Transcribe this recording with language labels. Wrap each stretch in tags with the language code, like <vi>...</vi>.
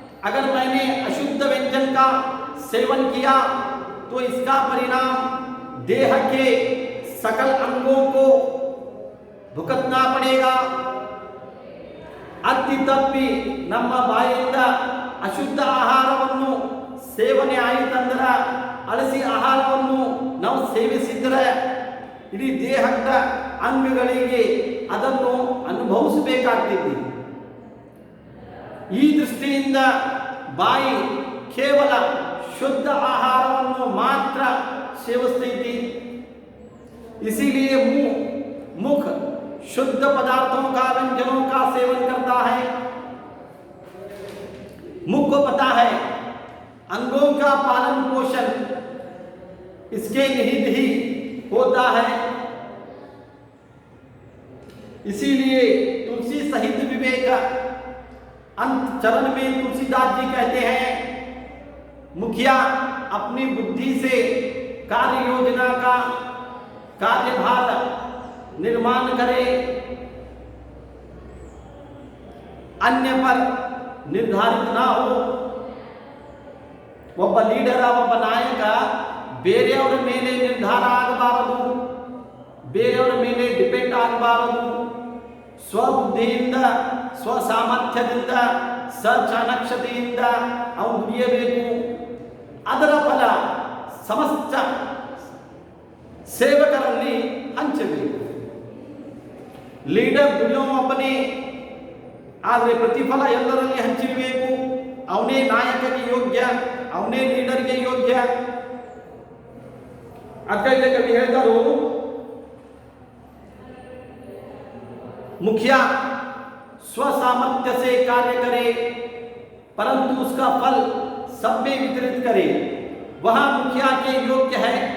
<hi>अगर मैंने अशुद्ध व्यंजन का सेवन किया तो इसका परिणाम देह के सकल अंगों को भुगतना पड़ेगा।</hi> <kn>ಅತಿ ತಪ್ಪಿ ನಮ್ಮ ಬಾಯಿಂದ ಅಶುದ್ಧ ಆಹಾರವನ್ನು ಸೇವನೆ ಆಯಿತಂದ್ರೆ, ಅಳಸಿ ಆಹಾರವನ್ನು ನಾವು ಸೇವಿಸಿದರೆ ಇಡೀ ದೇಹದ ಅಂಗಗಳಿಗೆ ಅದನ್ನು ಅನುಭವಿಸಬೇಕಾಗ್ತದೆ. ಈ ದೃಷ್ಟಿಯಿಂದ ಬಾಯಿ ಕೇವಲ ಶುದ್ಧ ಆಹಾರವನ್ನು ಮಾತ್ರ ಸೇವಿಸ್ತೈತಿ.</kn> <hi>इसीलिए मुख शुद्ध पदार्थों का, व्यंजनों का सेवन करता है. मुख को पता है अंगों का पालन पोषण इसके निहित ही होता है. इसीलिए तुलसी सहित विवेक अंत चरण में तुलसीदास जी कहते हैं मुखिया अपनी बुद्धि से कार्य योजना का कार्यभार निर्माण करे, अन्य पर निर्धारित ना हो।</hi> <kn>ಒಬ್ಬ ಲೀಡರ್, ಒಬ್ಬ ನಾಯಕ ಬೇರೆಯವರ ಮೇಲೆ ನಿರ್ಧಾರ ಆಗಬಾರದು, ಬೇರೆಯವರ ಮೇಲೆ ಡಿಪೆಂಡ್ ಆಗಬಾರದು. ಸ್ವಬುದ್ಧಿಯಿಂದ, ಸ್ವಸಾಮರ್ಥ್ಯದಿಂದ, ಸಚಾಣಕ್ಷತೆಯಿಂದ ಅವನು ದುಡಿಯಬೇಕು. ಅದರ ಫಲ ಸಮಸ್ತ ಸೇವಕರಲ್ಲಿ ಹಂಚಬೇಕು. ಲೀಡರ್ ದುಡಿಯುವೊಬ್ಬನೇ, ಆದರೆ ಪ್ರತಿಫಲ ಎಲ್ಲರಲ್ಲಿ ಹಂಚಿರಬೇಕು. ಅವನೇ ನಾಯಕಗೆ ಯೋಗ್ಯ, ಅವನೇ ಲೀಡರ್ಗೆ ಯೋಗ್ಯ. ಅದಕ್ಕೆ कवि ಹೇಳಿದರು,</kn> <hi>मुखिया स्वसामर्थ्य से कार्य करे परंतु उसका फल सब में वितरित करे, वहां मुखिया के योग्य है।</hi>